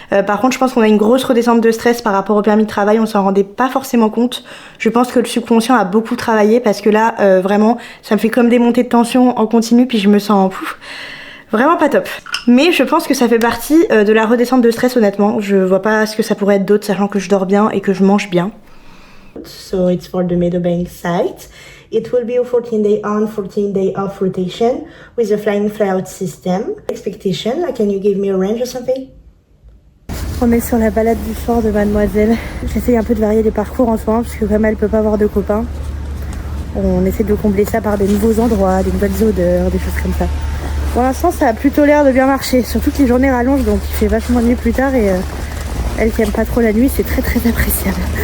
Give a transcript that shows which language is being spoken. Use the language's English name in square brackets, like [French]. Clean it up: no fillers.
[French] Par contre, je pense qu'on a une grosse redescente de stress par rapport au permis de travail, on s'en rendait pas forcément compte. Je pense que le subconscient a beaucoup travaillé parce que là, vraiment, ça me fait comme des montées de tension en continu, puis je me sens vraiment pas top. Mais je pense que ça fait partie de la redescente de stress, honnêtement. Je vois pas ce que ça pourrait être d'autre, sachant que je dors bien et que je mange bien. [English] So it's for the Meadowbank site. It will be a 14-day on, 14-day off rotation with a flying fly-out system. Expectation, can you give me a range or something? [French] On est sur la balade du fort de Mademoiselle. J'essaye un peu de varier les parcours en ce moment parce que comme elle peut pas avoir de copains, on essaie de combler ça par des nouveaux endroits, des nouvelles odeurs, des choses comme ça. Pour l'instant ça a plutôt l'air de bien marcher, surtout que les journées rallongent donc il fait vachement nuit plus tard et elle qui aime pas trop la nuit, c'est très très appréciable.